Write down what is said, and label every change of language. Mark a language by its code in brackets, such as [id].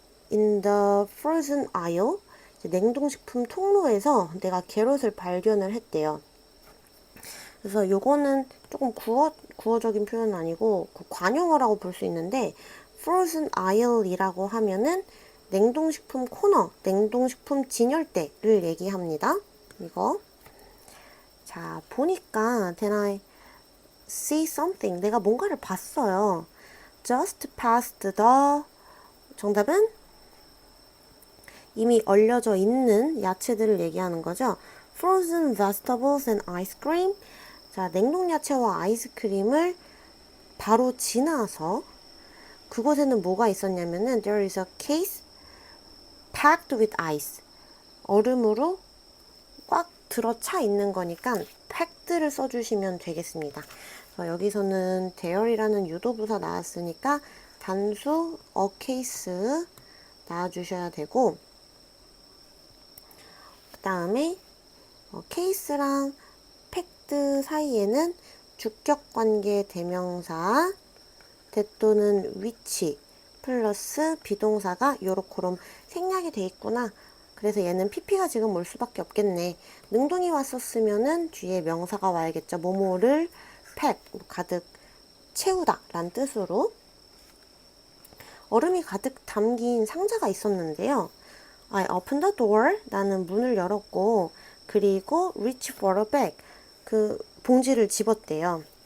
[en] In the frozen aisle, [ko] 냉동식품 통로에서 내가 게롯을 발견을 했대요. 그래서 요거는 조금 구어적인 표현은 아니고 관용어라고 볼 수 있는데 frozen aisle이라고 하면은 냉동식품 코너, 냉동식품 진열대를 얘기합니다. 이거. 자, 보니까 [en] then I see something. [ko] 내가 뭔가를 봤어요. [en] Just past the. [ko] 정답은 이미 얼려져 있는 야채들을 얘기하는 거죠. [en] Frozen vegetables and ice cream. [ko] 자, 냉동 야채와 아이스크림을 바로 지나서 그곳에는 뭐가 있었냐면은 [en] there is a case packed with ice. [ko] 얼음으로 꽉 들어차 있는 거니까 packed를 써주시면 되겠습니다. 여기서는 there이라는 유도부사 나왔으니까 단수 a case 나와주셔야 되고, 그 다음에 case랑 packed 사이에는 주격관계 대명사 that 또는 which 플러스 비동사가 요렇게럼 생략이 돼 있구나. 그래서 얘는 pp가 지금 올 수밖에 없겠네. 능동이 왔었으면은 뒤에 명사가 와야겠죠. 뭐뭐를 pack, 가득 채우다 라는 뜻으로. 얼음이 가득 담긴 상자가 있었는데요. [en] I opened the door, [ko] 나는 문을 열었고, 그리고 [en] reach for a bag, [ko] 그 봉지를 집었대요.